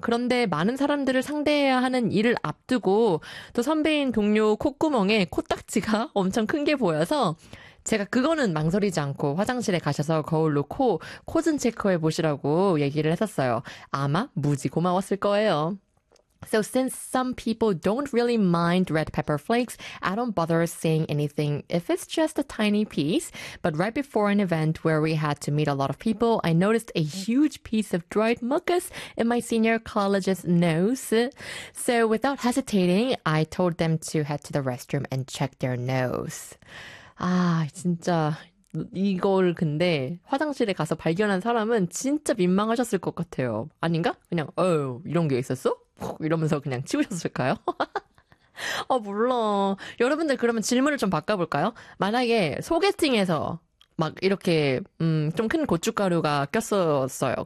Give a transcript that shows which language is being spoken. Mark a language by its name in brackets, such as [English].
[Korean] 그런데 많은 사람들을 상대해야 하는 일을 앞두고 또 선배인 동료 콧구멍에 코딱지가 엄청 큰 게 보여서 제가 그거는 망설이지 않고 화장실에 가셔서 거울로 코, 코즌 체크해보시라고 얘기를 했었어요. 아마 무지 고마웠을 거예요. [English] So since some people don't really mind red pepper flakes, I don't bother saying anything if it's just a tiny piece. But right before an event where we had to meet a lot of people, I noticed a huge piece of dried mucus in my senior college's nose. So without hesitating, I told them to head to the restroom and check their nose. [Korean] 아, 진짜 이걸 근데 화장실에 가서 발견한 사람은 진짜 민망하셨을 것 같아요. 아닌가? 그냥 이런 게 있었어? 이러면서 그냥 치우셨을까요? 아, 몰라. 여러분들 그러면 질문을 좀 바꿔볼까요? 만약에 소개팅에서 막 이렇게 좀 큰 고춧가루가 꼈었어요.